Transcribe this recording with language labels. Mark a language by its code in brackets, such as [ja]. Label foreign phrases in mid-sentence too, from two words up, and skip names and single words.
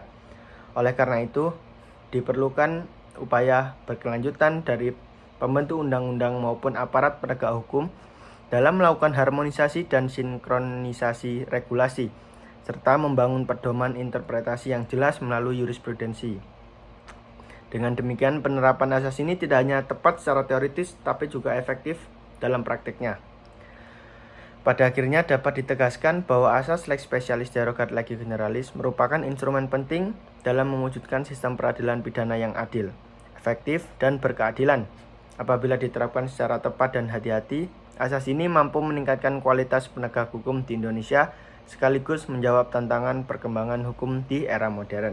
[id] Oleh karena itu, diperlukan upaya berkelanjutan dari pembentuk undang-undang maupun aparat penegak hukum dalam melakukan harmonisasi dan sinkronisasi regulasi, serta membangun pedoman interpretasi yang jelas melalui jurisprudensi. Dengan demikian, penerapan asas ini tidak hanya tepat secara teoritis, tapi juga efektif dalam praktiknya. Pada akhirnya dapat ditegaskan bahwa asas [la] lex specialis derogat legi generalis [id] merupakan instrumen penting dalam mewujudkan sistem peradilan pidana yang adil, efektif, dan berkeadilan. Apabila diterapkan secara tepat dan hati-hati, asas ini mampu meningkatkan kualitas penegak hukum di Indonesia sekaligus menjawab tantangan perkembangan hukum di era modern.